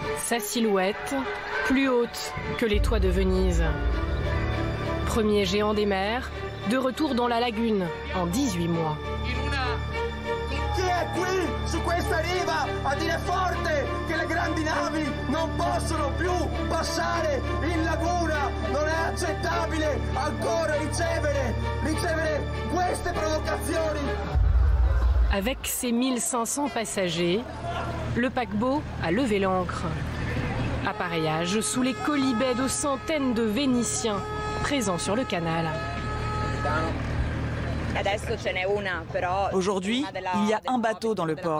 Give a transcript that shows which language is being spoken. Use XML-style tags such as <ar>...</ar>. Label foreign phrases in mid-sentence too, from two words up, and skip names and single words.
<fr>Sa silhouette, plus haute que les toits de Venise. Premier géant des mers, de retour dans la lagune en 18 mois.</fr> <it>Chi è qui su questa riva a dire forte che le grandi navi non possono più passare in laguna? Non è accettabile ancora ricevere queste provocazioni.</it> <fr>Avec ses 1500 passagers, le paquebot a levé l'ancre. Appareillage sous les colibets de centaines de Vénitiens présents sur le canal. Aujourd'hui, il y a un bateau dans le port.</fr>